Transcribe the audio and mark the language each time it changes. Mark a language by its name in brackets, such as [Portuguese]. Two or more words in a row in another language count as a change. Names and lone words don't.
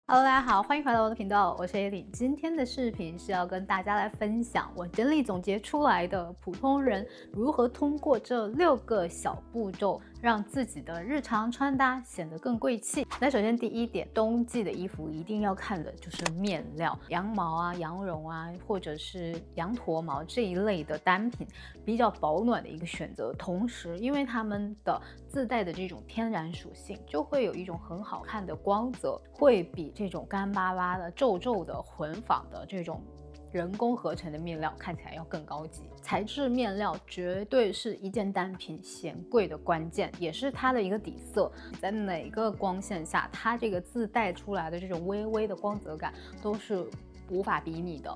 [Chinese] Hello， 大家好，歡迎回到我的頻道，我是 Aileen。今天的視頻是要跟大家來分享我整理總結出來的普通人如何通過這6個小步驟，讓自己的日常穿搭顯得更貴氣。那首先第一點，冬季的衣服一定要看的就是面料，羊毛啊、羊絨啊，或者是羊駝毛這一類的單品，比較保暖的一個選擇。同時，因為它們的自帶的這種天然屬性，就會有一種很好看的光澤，會比這種乾巴巴的、皺皺的、混紡的這種人工合成的面料看起來要更高級。材質面料絕对是一件单品顯貴的關鍵，也是它的一個底色。在哪個光線下，它這個自帶出來的這種微微的光澤感都是無法比擬的。